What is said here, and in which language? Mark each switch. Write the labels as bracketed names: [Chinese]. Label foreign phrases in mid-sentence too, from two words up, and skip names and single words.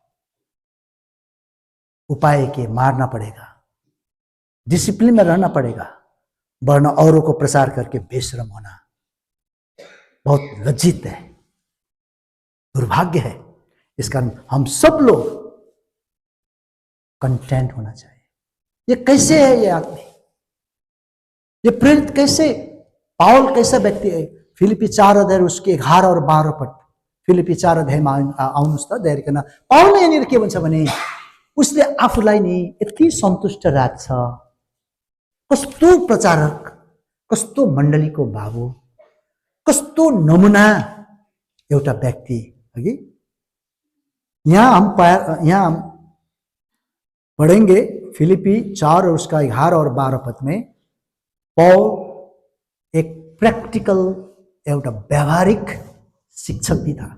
[Hindi] उपाय के मारना पड़ेगा, डिसिप्लिन में रहना पड़ेगा, वरना औरों को प्रसार करके बेशरम होना बहुत लज्जित है, दुर्भाग्य है। इस कारण हम सब लोग कंटेंट होना चाहिए। ये कैसे है? ये आदमी, ये प्रेरित कैसे? पाउल कैसा व्यक्ति है? फिलिपी 4 अध्याय उसके 11 और 12 पद, फिलिपी 4 [Nepali] अध्यायमा आउनुहोस् त दयाकन। पाउलले यहाँनिर के भन्छ भने, उसले आफूलाई नि यति सन्तुष्ट राख्छ, कस्तो प्रचारक, कस्तो मण्डलीको बाबु, कस्तो नमुना एउटा व्यक्ति, हगी। [Hindi] यहाँ हम पढ़ेंगे फिलिपी 4 और उसका 11 और 12 पद में, पौल एक प्रैक्टिकल [Nepali] एउटा व्यवहारिक [Hindi] शिक्षक भी था।